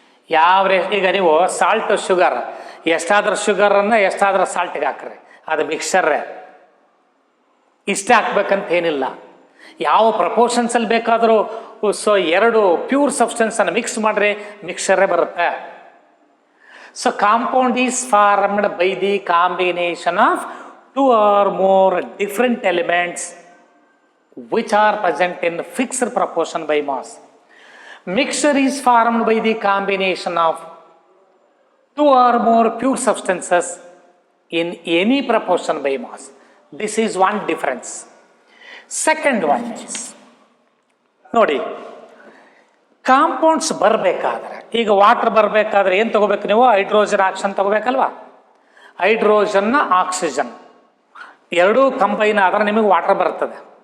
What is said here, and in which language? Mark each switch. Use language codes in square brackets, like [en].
[kn] ಯಾವ ಈಗ ನೀವು ಸಾಲ್ಟ್ ಶುಗರ್ ಎಷ್ಟಾದ್ರೂ ಶುಗರನ್ನು ಎಷ್ಟಾದ್ರೂ ಸಾಲ್ಟ್ಗೆ ಹಾಕ್ರಿ, ಅದು ಮಿಕ್ಸ್ಚರ್ರೇ. ಇಷ್ಟೇ ಹಾಕ್ಬೇಕಂತ ಏನಿಲ್ಲ, ಯಾವ ಪ್ರಪೋರ್ಷನ್ಸಲ್ಲಿ ಬೇಕಾದರೂ. ಸೊ ಎರಡು ಪ್ಯೂರ್ ಸಬ್ಸ್ಟೆನ್ಸನ್ನು ಮಿಕ್ಸ್ ಮಾಡಿದ್ರೆ ಮಿಕ್ಸ್ಚರೇ ಬರುತ್ತೆ. So [en] Compound is formed by the combination of 2 or more different elements which are present in fixed proportion by mass. Mixture is formed by the combination of 2 or more pure substances in any proportion by mass. This is one difference. Second one is, [kn] ನೋಡಿ, compounds ಬರಬೇಕಾದ್ರೆ, ಈಗ water ಬರಬೇಕಾದ್ರೆ ಏನು ತಗೋಬೇಕು ನೀವು? Hydrogen oxygen ತಗೋಬೇಕಲ್ವಾ? ಹೈಡ್ರೋಜನ್ನ oxygen ಎರಡೂ combine ಆದ್ರೆ ನಿಮಗೆ ವಾಟರ್ ಬರ್ತದೆ.